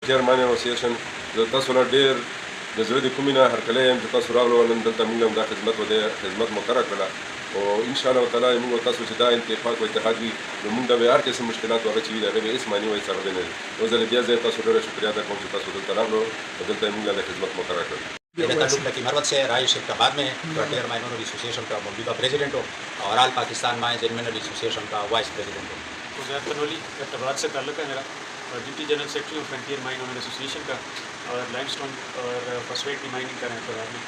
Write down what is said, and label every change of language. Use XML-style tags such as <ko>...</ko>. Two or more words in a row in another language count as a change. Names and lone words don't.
<en>chairman association</en> <ps>زه تاسو له ډېر د زړه د کومې نه هرکلی یم چې تاسو راغلو نن دلته موږ هم دا خدمت مقرره کړله او</ps> <ar>انشاءالله تعالی</ar> <ps>موږ تاسو چې دا اتفاق او اتحاد وي نو موږ به هر قسم مشکلات هغه چې وي د هغې به هېڅ معنی وایي څرګندې نه وي نو زه له بیا ځایه تاسو ډېره شکریه ادا کوم چې تاسو دلته راغلو او دلته موږ له خدمت مقرره کړل.</ps> <ur>میرا تعلق لکی مروت سے رائے شرکاباد میں ہے، فرنٹیئر مائنر ایسوسیشن کا موجودہ پریزیڈنٹ ہو اور آل پاکستان مائنز اینڈ منرل ایسوسیشن کا</ur> <en>vice president</en> <ur>ہو. حذیف کنولی ایبٹاباد سے تعلق ہے میرا، اور</ur> <en>deputy general secretary</en> <ur>ہوں فرنٹیئر مائن اونر ایسوسیشن کا، اور</ur> <en>lime stone</en> <ur>اور فاسفیٹ کی مائننگ کر رہے ہیں ایبٹاباد میں.</ur>